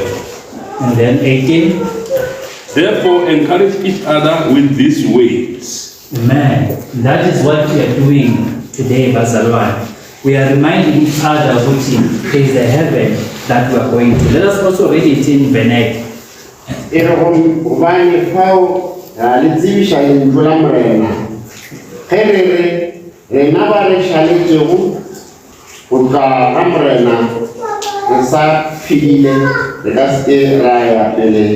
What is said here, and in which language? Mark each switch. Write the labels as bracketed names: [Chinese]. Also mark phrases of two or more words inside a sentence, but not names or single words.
[English] And then 18. Therefore, encourage each other with these words. Amen. That is what we are doing today, Bazalwan. We are reminding each other that there is a heaven that we are going to. Let us also read it in Venek. [Northern Sotho] Gobane fao le tsebisha lentlo la morena ge rena ba re šaletšego go tla ga morena re sa phedile re ka se ra ya pele